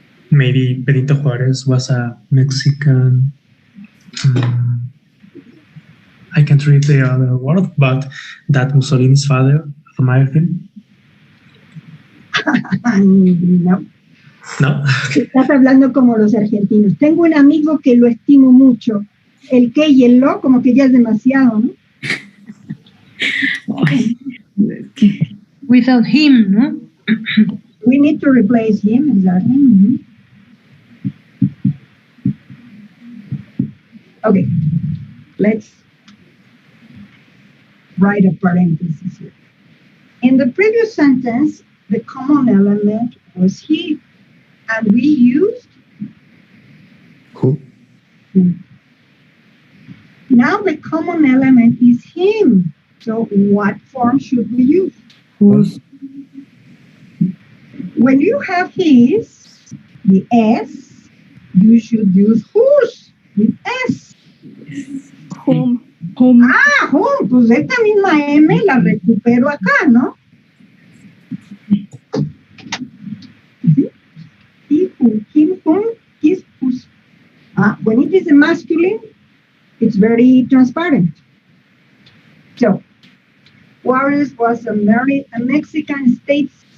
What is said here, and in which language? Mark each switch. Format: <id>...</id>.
<en>Maybe Benito Juarez was a Mexican. I can't read the other word, but that Mussolini's father, admired him. No. No.</en> <es>Estás hablando como los argentinos. Tengo un amigo que lo estimo mucho. El que y el lo, como que ya es demasiado, ¿no?</es> <en>Without him, no? We need to replace him, exactly. Mhm. Okay, let's write a parenthesis here. In the previous sentence, the common element was he, and we used who, him. Now the common element is him. So what form should we use? whose, When you have his, the S, you should use whose, with S. Whom.</en> <es>Ah, whom, pues esta misma M la recupero acá, ¿no?</es> <en>He, who, him, whom, his, whose. When it is a masculine, it's very transparent. So, Juarez was a Mexican statesman</en>